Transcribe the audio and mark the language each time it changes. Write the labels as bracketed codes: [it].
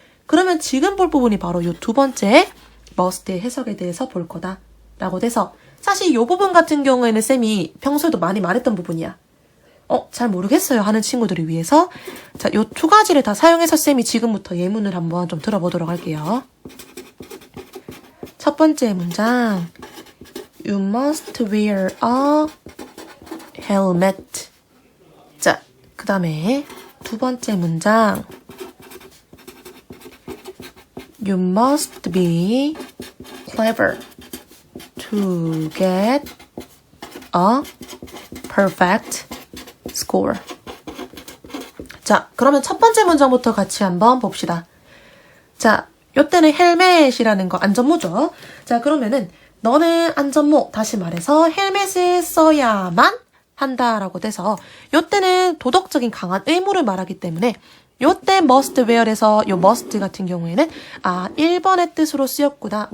[ko] 그러면 지금 볼 부분이 바로 이 두 번째 must의 해석에 대해서 볼 거다라고 돼서 사실 이 부분 같은 경우에는 쌤이 평소에도 많이 말했던 부분이야. 잘 모르겠어요 하는 친구들을 위해서 자, 이 두 가지를 다 사용해서 쌤이 지금부터 예문을 한번 좀 들어보도록 할게요. 첫 번째 문장 [en] You must wear a helmet. [ko] 자, 그 다음에 두 번째 문장 [en] You must be clever to get a perfect score. [ko] 자, 그러면 첫 번째 문장부터 같이 한번 봅시다. 자, 요때는 헬멧이라는 거 안전모죠. 자, 그러면은 너는 안전모, 다시 말해서 헬멧을 써야만 한다라고 돼서 요때는 도덕적인 강한 의무를 말하기 때문에 요때 [en] must wear [ko] 에서 요 must 같은 경우에는 1번의 뜻으로 쓰였구나.